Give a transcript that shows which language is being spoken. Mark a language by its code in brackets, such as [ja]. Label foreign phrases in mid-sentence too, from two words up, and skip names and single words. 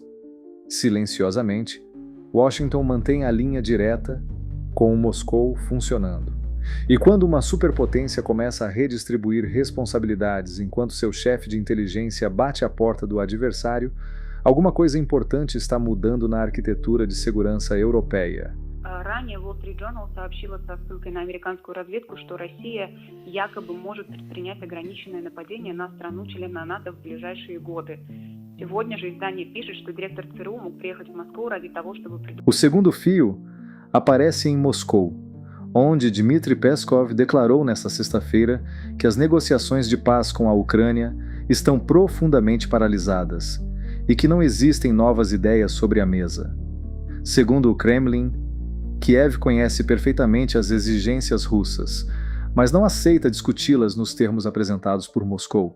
[pt] Silenciosamente, Washington mantém a linha direta, com Moscou funcionando. E quando uma superpotência começa a redistribuir responsabilidades enquanto seu chefe de inteligência bate a porta do adversário, alguma coisa importante está mudando na arquitetura de segurança europeia. [ru] Ранее Wall Street Journal сообщила со ссылкой на американскую разведку, что Россия якобы может предпринять ограниченное нападение на страну-члена НАТО в ближайшие годы. Сегодня же издание пишет, что директор ЦРУ мог приехать в Москву ради того, чтобы... [pt] O segundo fio aparece em Moscou, onde Dmitry Peskov declarou nesta sexta-feira que as negociações de paz com a Ucrânia estão profundamente paralisadas e que não existem novas ideias sobre a mesa. Segundo o Kremlin, Kiev conhece perfeitamente as exigências russas, mas não aceita discuti-las nos termos apresentados por Moscou.